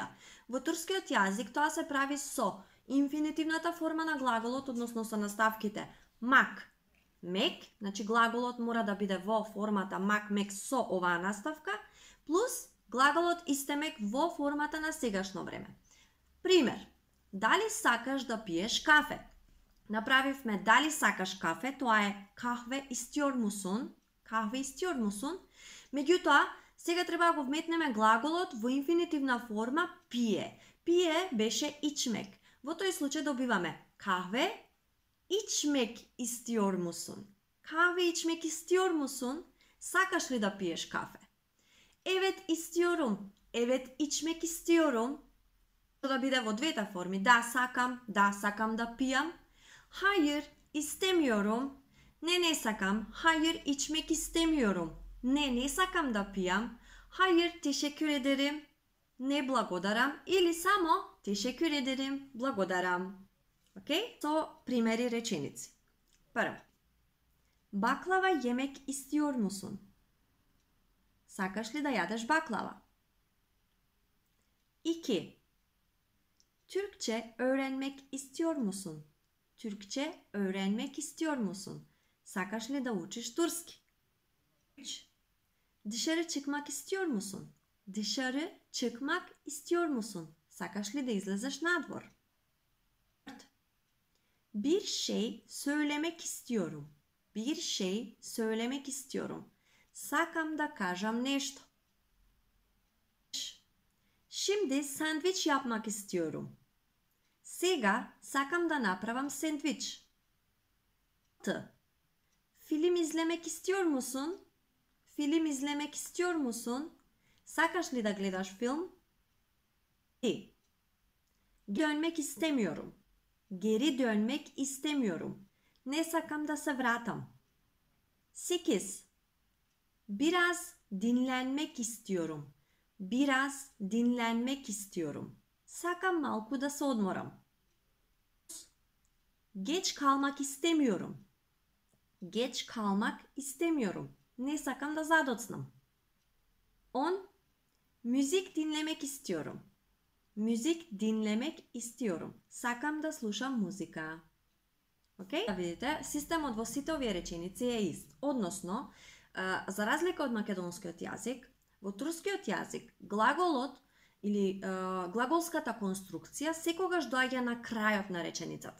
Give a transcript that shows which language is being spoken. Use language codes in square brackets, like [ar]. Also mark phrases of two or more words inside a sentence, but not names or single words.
[mk] Во турскиот јазик тоа се прави со инфинитивната форма на глаголот, односно со наставките мак мек, значи глаголот мора да биде во формата мак мек со оваа наставка, плюс глаголот истемек во формата на сегашно време. Пример, дали сакаш да пиеш кафе? Направивме дали сакаш кафе, тоа е [tr] kahve istiyor musun? Kahve istiyor musun? [mk] Меѓутоа, сега треба да го вметнеме глаголот во инфинитивна форма пие. Пие беше içmek. Во тој случај добиваме [tr] kahve içmek istiyor musun? Kahve içmek istiyor musun? [mk] Сакаш ли да пиеш кафе? [tr] Evet istiyorum. Evet içmek istiyorum. [mk] Да биде во двете форми. Да сакам да пијам. [tr] Hayır istemiyorum. [mk] Не сакам. [tr] Hayır içmek istemiyorum. [mk] Не сакам да пијам. [tr] Hayır teşekkür ederim. [mk] Не благодарам. Или само [tr] teşekkür ederim. [mk] Благодарам. Океј? Со примери реченици. Прво. [tr] Baklava yemek istiyor musun? [mk] Сакаш ли да јадеш баклава? 2. [tr] Türkçe öğrenmek istiyor musun? Türkçe öğrenmek istiyor musun? [mk] Сакаш ли да учиш турски? 3. [tr] Dışarı çıkmak istiyor musun? Dışarı çıkmak istiyor musun? [mk] Сакаш ли да излезеш надвор? 4. [tr] Bir şey söylemek istiyorum. Bir şey söylemek istiyorum. [mk] Сакам да кажам нешто. [tr] Şimdi sandviç yapmak istiyorum. [mk] Сега сакам да направам сендвич. 6. [tr] Film izlemek istiyor musun? Film izlemek istiyor musun? [mk] Сакаш ли да гледаш филм? 7. [tr] Dönmek istemiyorum. Geri dönmek istemiyorum. [mk] Не сакам да се вратам. 8. [tr] Biraz dinlenmek istiyorum. Biraz dinlenmek istiyorum. [mk] Сакам малку да се одморам. [tr] Geç kalmak istemiyorum. Geç kalmak istemiyorum. [mk] Не сакам да задоцнам. 10. [tr] Müzik dinlemek istiyorum. Müzik dinlemek istiyorum. [mk] Сакам да слушам музика. Океј? Да видите, системот во сите овие реченици е ист. Односно, за разлика од македонскиот јазик, во турскиот јазик глаголот или глаголската конструкција секогаш доаѓа на крајот на реченицата.